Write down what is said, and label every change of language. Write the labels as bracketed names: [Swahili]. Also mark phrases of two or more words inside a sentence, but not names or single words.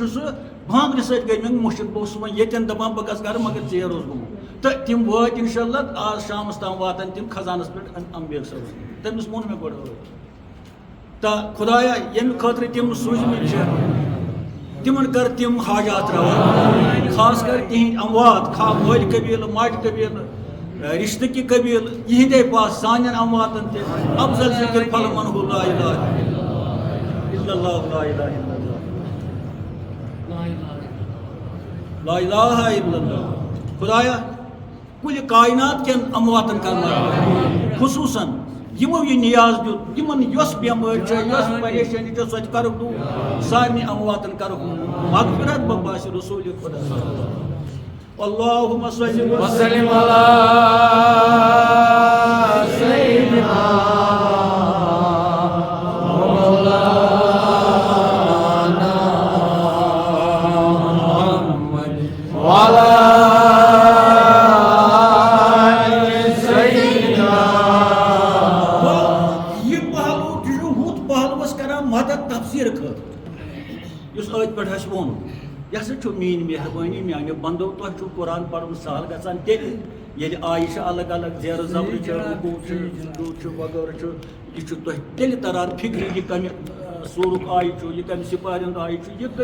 [Kashmiri] چھُ سُہ بانٛگرِ سۭتۍ گٔے مےٚ مُشِک بہٕ اوسُس وۄنۍ ییٚتٮ۪ن دپان بہٕ گژھٕ گرٕ مگر ژیر اوس گوٚمُت تہٕ تِم وٲتۍ [Arabic] انشاء اللہ [Kashmiri] آز شامس تام واتن تِم خزانس پٮ۪ٹھ امبیر صٲبس تٔمِس ووٚن مےٚ گۄڈٕ تہٕ خۄدایا ییٚمہِ خٲطرٕ تِم سوٗزمٕتۍ چھِ تِمن کر تِم حاجات روا خاص کر تِہنٛدۍ اموات مٲلۍ قبیٖلہٕ ماجہِ قبیٖلہٕ رشتہٕ کہِ قبیٖلہٕ یِہنٛدے پاس سانٮ۪ن امواتن تہِ افضل ذکر پھل منہو [Arabic] لا الہ الا اللہ لا الہ الا لا الہ الا اللہ [Kashmiri] خدایا کُلہِ کائنات کٮ۪ن امواتن کر خصوٗصن یِمو یہِ نیاز دیُت یِمن یۄس بٮ۪مٲرۍ چھےٚ یۄس پریشٲنی چھےٚ سۄ تہِ کرُکھ دوٗر سارنٕے امواتن کرُکھ مغفرت بہٕ باسہِ رسوٗلِ خۄدا [Arabic] اللہُمَّ صلی وسلم علی سیدنا مولانا محمد وعلی سیدنا [Kashmiri] یہ پہلو چھُ ہُتھ پہلوس کران مدد تفسیٖر خٲطرٕ یُس أتھۍ پٮ۪ٹھ اَسہِ ووٚن یہِ ہسا چھُ میٲنۍ مہربٲنی میانیو بندو تۄہہِ چھُو قرآن پرُن سہل گژھان تیٚلہِ ییٚلہِ آیہِ چھِ الگ الگ زیرٕ زبرٕ چھِ رُکوٗع چھُ سجوٗد چھُ وغٲرٕ چھُ یہِ چھُ تۄہہِ تیٚلہِ تران فِکرِ یہِ کمہِ سورُک آیہِ چھُ یہِ کمہِ سِپارِ ہُنٛد آیہِ چھُ یہِ